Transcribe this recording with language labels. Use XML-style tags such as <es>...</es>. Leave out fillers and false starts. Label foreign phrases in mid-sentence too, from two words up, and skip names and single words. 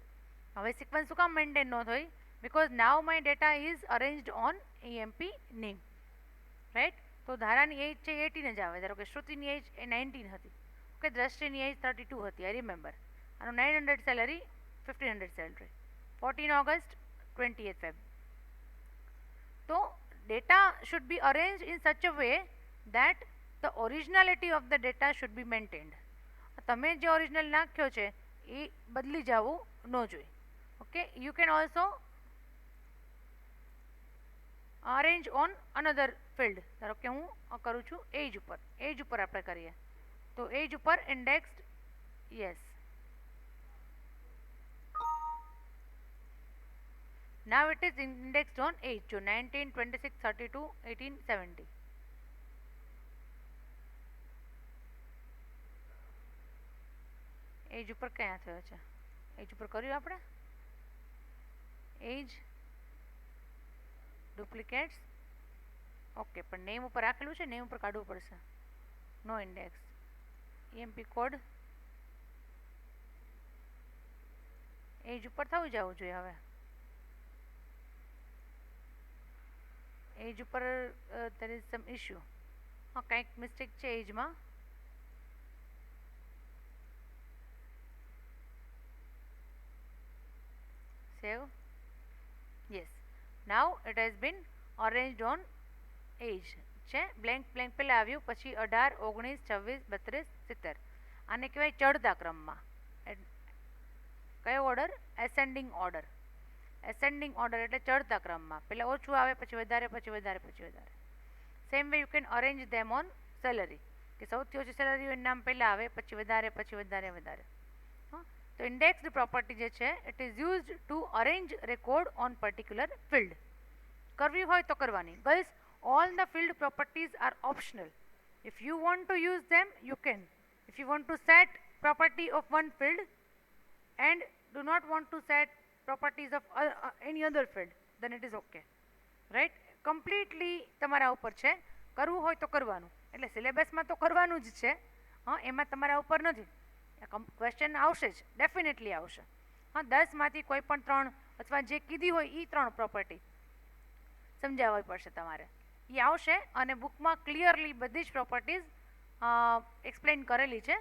<gu>હવે સિક્વન્સ શું કામ મેન્ટેન ન થઈ?</gu> <en>because now my data is arranged on EMP name, right.</en> <gu>તો ધારાની એજ છે 18 જ આવે. ધારો કે શ્રુતિની એજ એ 19 હતી, ઓકે, દ્રષ્ટિની એજ 32 હતી,</gu> <en>I remember.</en> <gu>આનું 900 સેલરી, 1500 સેલરી, 14 ઓગસ્ટ, 20th Feb. તો</gu> <en>data should be arranged in such a way that the originality of the data should be maintained.</en> <gu>તમે જે ઓરિજિનલ નાખ્યો છે એ બદલી જવું ન જોઈએ.</gu> <en>okay, you can also arrange on another field.</en> <gu>ધારો કે હું કરું છું એજ ઉપર, એજ ઉપર આપણે કરીએ તો એજ ઉપર</gu> <en>indexed yes. Now it is indexed on age. So 19, 26, 32, 18, 70.</en> <gu>એજ ઉપર ક્યાં થયો છે? એજ ઉપર કર્યું આપણે</gu> <en>age duplicates okay,</en> <gu>પણ નેમ ઉપર રાખેલું છે, નેમ ઉપર કાઢવું પડશે.</gu> <en>no index,</en> <gu>EMP કોડ એજ ઉપર થવું જવું જોઈએ. હવે એજ ઉપર</gu> <en>there is some issue.</en> <gu>હા, કંઈક મિસ્ટેક છે એજમાં.</gu> <en>Save. Yes. Now it has been arranged on age છે. blank blank</en> <gu>પહેલાં આવ્યું, પછી 18, 19, 26, 32, 70. આને કહેવાય ચડતા ક્રમમાં. કયો ઓર્ડર?</gu> <en>ascending order. ascending order</en> <gu>એટલે ચડતા ક્રમમાં, પહેલાં ઓછું આવે, પછી વધારે, પછી વધારે, પછી વધારે.</gu> <en>same way you can arrange them on salary,</en> <gu>કે સૌથી ઓછી સેલરી હોય નામ પહેલાં આવે, પછી વધારે, પછી વધારે, વધારે.</gu> <en>તો indexed property</en> <gu>જે છે</gu> <en>it is used to arrange record on particular field.</en> <gu>કરવી હોય તો કરવાની. ગર્લ્સ,</gu> <en>all the field properties are optional. If you want to use them, you can. If you want to set property of one field and do not want to set properties of any other field, then it is okay. Right? Completely</en> <gu>તમારા ઉપર છે. કરવું હોય તો કરવાનું, એટલે સિલેબસમાં તો કરવાનું જ છે. એમાં તમારા ઉપર નથી. ક્વેશ્ચન આવશે જ, ડેફિનેટલી આવશે. 10માંથી કોઈ પણ 3 અથવા જે કીધી હોય એ 3 પ્રોપર્ટી સમજાવવી પડશે તમારે. એ આવશે અને બુકમાં ક્લિયરલી બધી જ પ્રોપર્ટીઝ એક્સપ્લેન કરેલી છે.</gu>